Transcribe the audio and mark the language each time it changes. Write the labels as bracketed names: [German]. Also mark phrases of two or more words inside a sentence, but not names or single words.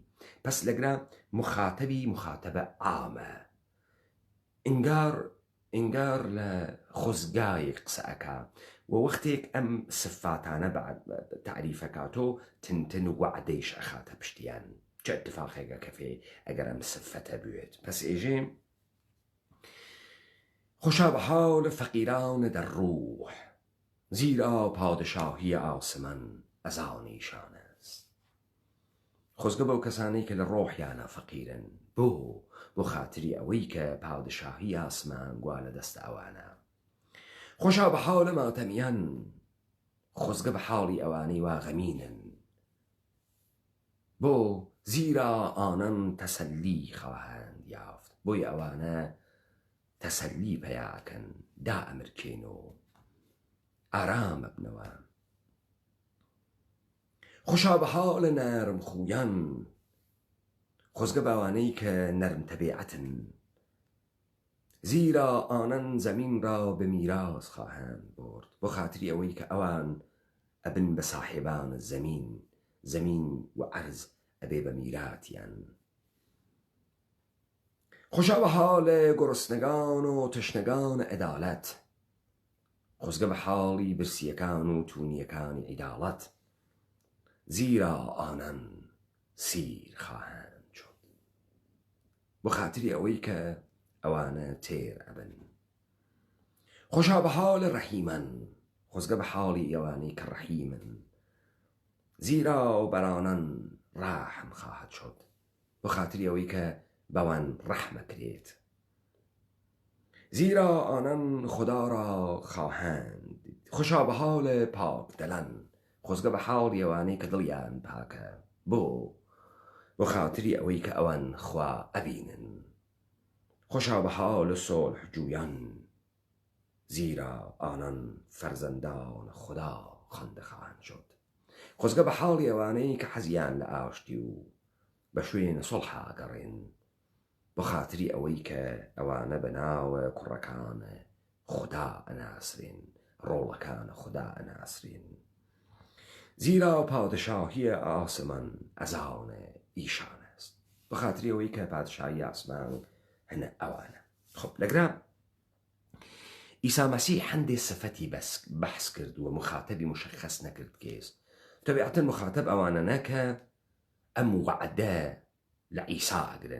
[Central Kurdish] پس لەگرا مخاتەبی مخاتەبە ئامە، ئینگار لە خۆزگایەک قسە ئەکا و وەختێک ئەم سفاتانە تعریفەکاتۆ تنتن و وعدەیش ئەخاتە پشتیان. چه اتفاقێکە کەفێ ئەگەر ئەم سفەتە بوێت. [Persian] پس ئێژێ خوشا به حال فقیران در روح، زیرا پادشاهی آسمان از آن ایشان است. [Central Kurdish] خۆزگە بەو کەسانەی کە لە ڕۆحیانە فەقیرن، بۆ خاتری ئەوەی کە پادشاهی ئاسمان گوا لە دەستە ئەوانە. [Persian] خوشا به حال ماتەمیان، [Central Kurdish] خۆزگە بە حاڵی ئەوانەی وا غەمینن. [Persian] بۆ زیرا ئانان تەسەلی خواهند یافت. [Central Kurdish] بۆی ئەوانە تەسەلی پەیاکەن، دائەمرکێن و ئارام ببنەوە. [Persian] خوشا به حال نەرم خویان، [Central Kurdish] خۆزگە بەوانەی کە نەرم تەبیعەتن. [Persian] زیرا آنان زمین را به میراث خواهند برد. [Central Kurdish] بۆ خاتری ئەوەی کە ئەوان ئەبن بە ساحێبان زمین و عەرز ئەبێ بە میراتیان. [Persian] خوشا به حال گرسنگان و تشنگان عدالت، [Central Kurdish] خۆزگە بە حاڵی برسیەکان و توونیەکانی عیداڵەت. [Persian] زیرا آنان سیر خواهند شد. [Central Kurdish] بۆ خاتری ئەوەی کە ئەوانە تێر ئەبن. [Persian] خوشا به حال ڕەحیمەن، [Central Kurdish] خۆزگە بە حاڵی ئەوانەی کە ڕەحیمن. [Persian] زیرا بەر آنان ڕاحم خواهد شد. [Central Kurdish] بۆ خاتری ئەوەی کە بەوان ڕەحمە کرێت. [Persian] زیرا آنان خدا را خواهند دید. خوشا به حال پاک دلن، [Central Kurdish] خۆزگە بە حاڵی ئەوانەی کە دڵیان پاکە. بۆ بۆ خاتری ئەوەی کە ئەوان خوا ئەبینن. [Persian] خۆشا بە حاڵ سۆلح جویان، زیرا ئانان فەرزەندان خوددا خوانده خواهند شد. [Central Kurdish] خۆزگە بە حاڵی ئەوانەی کە حەزیان لە ئاشتی و بە شوێنە سۆڵحا گەڕێن، بۆ خاتری ئەوەی کە ئەوانە بەناوە کوڕەکانە خوددا ئەناسرێن، ڕۆڵەکانە خوددا ئەناسرێن. [Persian] زیرا پادشاهی ئاسمان ئەزانە ئیشان است. [Central Kurdish] بە خاتری ئەوەی کە پادشاهی ئاسمان هەنە ئەوانە. خۆ لەگرا ئیسا مەسیح هەندێ سفەتی بەحس کرد و مخاتەبی مشخص نەکرد کێس. طبیعەتەن مخاتەب ئەوانە کە ئەم وعدە لە ئیسا ئەگرن.